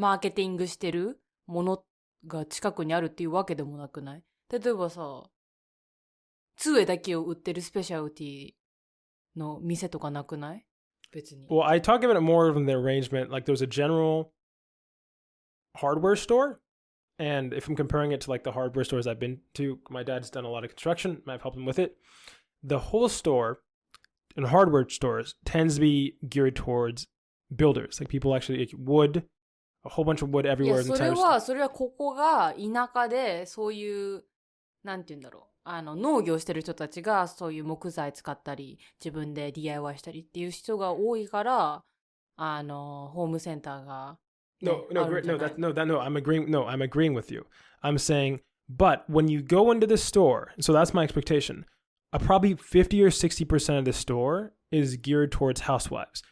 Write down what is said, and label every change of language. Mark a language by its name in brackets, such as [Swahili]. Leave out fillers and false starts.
[Japanese] マーケティングしてるものが近くにあるっていうわけでもなくない？例えばさ、杖だけを売ってるスペシャルティの店とかなくない？別に。 [English] Well, I talk about it more in the arrangement. Like there's a general hardware store. And if I'm comparing it to like the hardware stores I've been to, my dad's done a lot of construction. I've helped him with it. The whole store and hardware stores tends to be geared towards builders, like people actually like wood, a whole bunch of wood everywhere. [Japanese] いや、それはここが田舎でそういうなんて言うんだろう、農業してる人たちがそういう木材使ったり自分で DIY したりっていう人が多いから、ホームセンターが、ね、 [English] I'm agreeing with you. I'm saying, but when you go into the store, so that's my expectation. Probably 50 or 60% of the store is geared towards housewives.